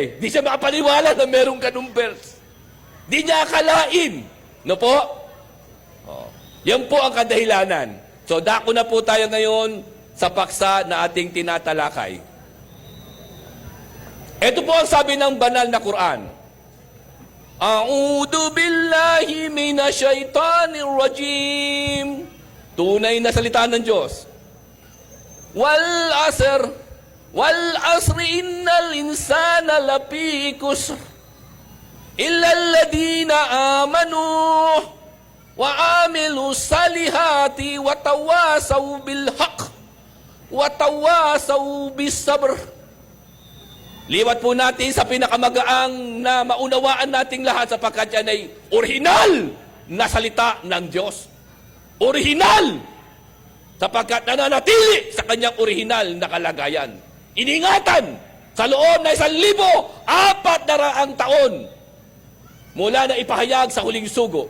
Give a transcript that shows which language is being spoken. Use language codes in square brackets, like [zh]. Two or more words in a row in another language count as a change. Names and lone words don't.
[tl] Di siya makapaniwala na merong ganung verse. Di niya akalain. No po? Yan po ang kadahilanan. So, dako na po tayo ngayon sa paksa na ating tinatalakay. Ito po ang sabi ng banal na Quran. [ar] أعوذ بالله من الشيطان الرجيم. [tl] Tunay na salita ng Diyos. [ar] والعصر إن الإنسان لفي خسر إلا الذين آمنوا وعملوا الصالحات وتواصوا بالحق وتواصوا بالصبر. [tl] Liwat po natin sa pinakamagaang na maunawaan nating lahat sapagkat yan ay orihinal na salita ng Diyos. Orihinal! Sapagkat nananatili sa kanyang orihinal na kalagayan. Iningatan sa loob na 1,400 taon mula na ipahayag sa huling sugo.